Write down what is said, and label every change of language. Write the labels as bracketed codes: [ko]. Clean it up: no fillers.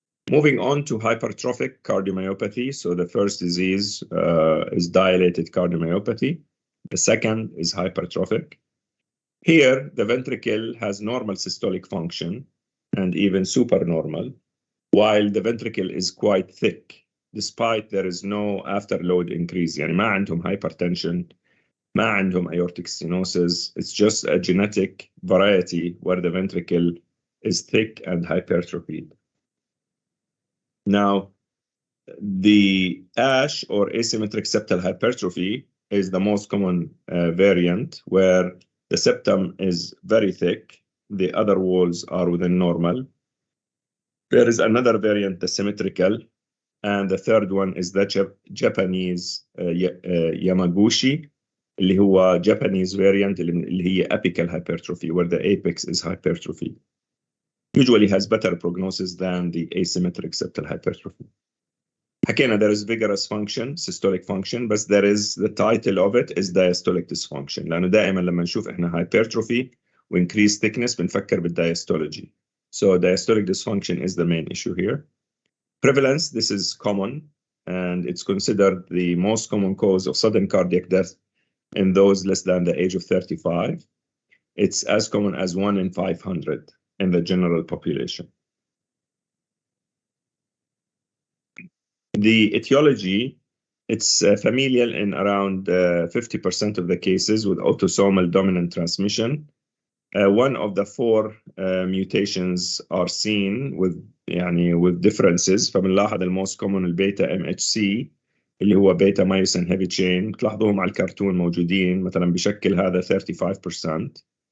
[en] Moving on to hypertrophic cardiomyopathy. So the first disease is dilated cardiomyopathy. The second is hypertrophic. Here, the ventricle has normal systolic function and even supernormal, while the ventricle is quite thick, despite there is no afterload increase. [ar] يعني ما عندهم hypertension, ما عندهم aortic stenosis. [en] It's just a genetic variety where the ventricle is thick and hypertrophied. Now, the ASH or asymmetric septal hypertrophy is the most common variant, where the septum is very thick. The other walls are within normal. There is another variant, the symmetrical, and the third one is the Japanese Yamaguchi, [ar] اللي هو [en] Japanese variant اللي هي apical hypertrophy, where the apex is hypertrophy. Usually has better prognosis than the asymmetric septal hypertrophy. حكينا there is vigorous function, systolic function, but there is the title of it is diastolic dysfunction. [ar] لأنه دائما لما نشوف إحنا hypertrophy و [en] increased thickness [ar] بنفكر بالdiastology. [en] So diastolic dysfunction is the main issue here. Prevalence, this is common, and it's considered the most common cause of sudden cardiac death in those less than the age of 35. It's as common as 1 in 500 in the general population. The etiology, it's familial in around 50% of the cases with autosomal dominant transmission. One of the 4 mutations are seen with differences. فبنلاحظ الموست common البيتا MHC اللي هو beta myosin heavy chain. [ar] تلاحظوهم على الكرتون موجودين، مثلا بشكل هذا 35%.